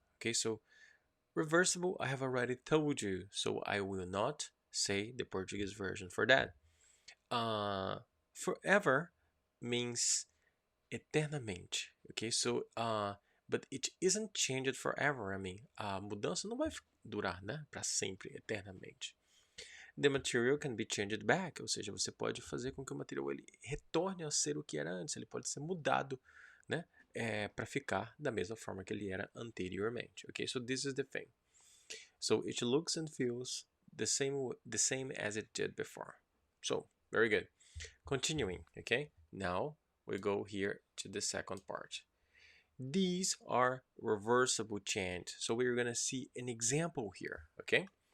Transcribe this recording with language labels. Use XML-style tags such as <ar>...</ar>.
<en>Okay, so reversible, I have already told you, so I will not say the Portuguese version for that. Uh, Forever means eternamente, okay? So, but it isn't changed forever.</en> <pt>A mudança não vai durar, né, para sempre, eternamente.</pt> <en>The material can be changed back,</en> <pt>ou seja, você pode fazer com que o material ele retorne a ser o que era antes, ele pode ser mudado, né, para ficar da mesma forma que ele era anteriormente, okay?</pt> <en>So this is the thing. So it looks and feels the same as it did before. So very good. Continuing, okay? Now we go here to the second part. These are reversible change. So we're gonna see an example here, okay?</en>